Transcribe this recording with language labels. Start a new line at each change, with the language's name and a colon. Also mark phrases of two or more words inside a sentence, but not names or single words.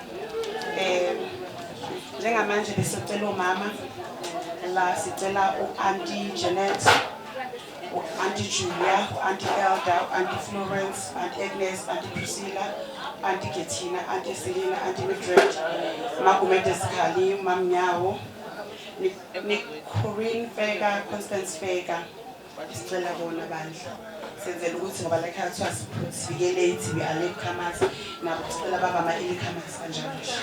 Zulu: njengamanje besicela umama la sicela uAuntie Janet Auntie Julia, Auntie Elda, Auntie Florence, Auntie Agnes, Auntie Priscilla, Auntie Ketina, Auntie Selina, Auntie Madrid, Magumete Skali, Mam Nyawo, Nick Corinne Vega, Constance Vega, Stella Bona Bandla. Senzela ukuthi ngoba la ekhaya kuthiwa sifikele ithi
English: we are late comers
Zulu: nabo sicela baba ama-
English: early comers
Zulu: kanjalo